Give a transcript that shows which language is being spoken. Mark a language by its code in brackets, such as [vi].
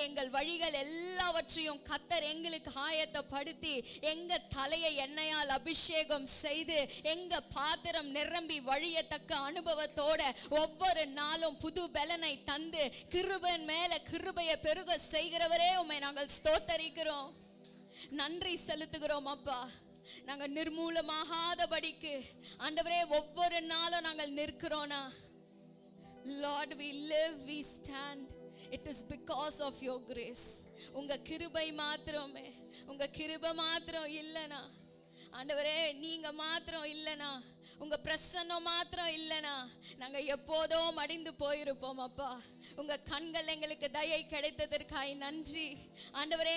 [ta] எங்கள் வழிகள் எல்லாவற்றையும் கர்த்தர் எங்களுக்கு ஆயத்தப்படுத்தி எங்க தலையை எண்ணெயால் அபிஷேகம் செய்து எங்க பாத்திரம் நிரம்பி வழியத்தக்க அனுபவத்தோட ஒவ்வொரு நாளும் புது பலனை தந்து கிருபையின் மேல கிருபையை பெருக செய்கிறவரே, உம்மை நாங்கள் ஸ்தோத்தரிக்கிறோம், நன்றி செலுத்துகிறோம் அப்பா. நாங்க நிர்மூலமாகாதபடிக்கு ஆண்டவரே ஒவ்வொரு நாளும் நாங்கள் நிற்கிறோனா. [en] Lord, we live, we stand. It is because of your grace. [ta] உங்க கிருபை மாத்திரமே, உங்க கிருபை மாத்திரம் இல்லனா ஆண்டவரே, நீங்க மாத்திரம் இல்லனா, உங்க பிரசன்னம் மாத்திரம் இல்லனா நாங்க எப்போதோ மடிந்து போயிருப்போம் அப்பா. உங்க கண்கள் எங்களுக்கு தயை கிடைத்ததற்காய் நன்றி ஆண்டவரே.